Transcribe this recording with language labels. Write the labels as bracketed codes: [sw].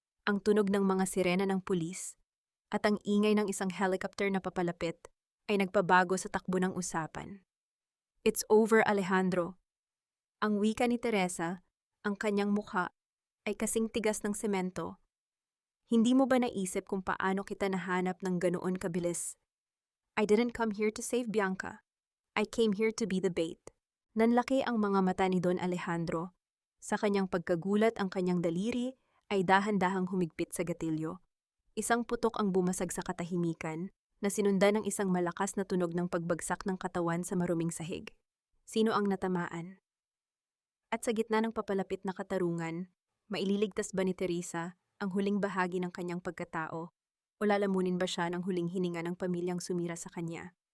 [tl] Ang tunog ng mga sirena ng pulis at ang ingay ng isang helicopter na papalapit ay nagpabago sa takbo ng usapan. [en] It's over, [tl] Alejandro. Ang wika ni Teresa, ang kanyang mukha ay kasing tigas ng semento. Hindi mo ba naisip kung paano kita nahanap ng ganoon kabilis? [en] I didn't come here to save Bianca. I came here to be the bait. [tl] Nanlaki ang mga mata ni Don Alejandro. Sa kanyang pagkagulat, ang kanyang daliri ay dahan-dahang humigpit sa gatilyo. Isang putok ang bumasag sa katahimikan, na sinundan ng isang malakas na tunog ng pagbagsak ng katawan sa maruming sahig. Sino ang natamaan? At sa gitna ng papalapit na katarungan, maililigtas ba ni Teresa ang huling bahagi ng kanyang pagkatao o lalamunin ba siya ng huling hininga ng pamilyang sumira sa kanya?